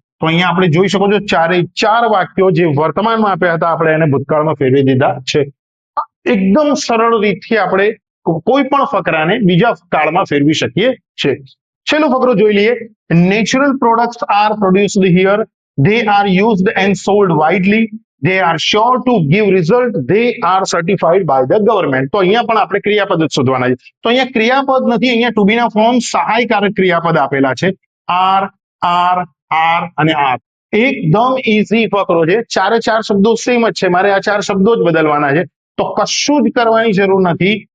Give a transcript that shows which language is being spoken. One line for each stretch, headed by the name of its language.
Gujarati: તો અહીંયા આપણે જોઈ શકો છો 4 વાક્યો જે વર્તમાનમાં આપ્યા હતા આપણે એને ભૂતકાળમાં ફેરવી દીધા છે. એકદમ સરળ રીતથી આપણે કોઈ પણ ફકરાને બીજા કાળમાં ફેરવી શકીએ છીએ. છેલ્લો ફકરો જોઈ લઈએ.
English: Natural products are produced here. They are used and sold widely. They are sure to give result. They are certified by the government.
Gujarati: તો અહીંયા પણ આપણે ક્રિયાપદ જ શોધવાના છે. તો અહીંયા ક્રિયાપદ નથી, અહીંયા ટુ બી ના ફોર્મ સહાયકારક ક્રિયાપદ આપેલા છે. આર, આર, આર અને આર. એકદમ ઈઝી ફકરો છે. 4 શબ્દો સેમ જ છે. મારે આ 4 શબ્દો જ બદલવાના છે. તો કશું જ કરવાની જરૂર નથી.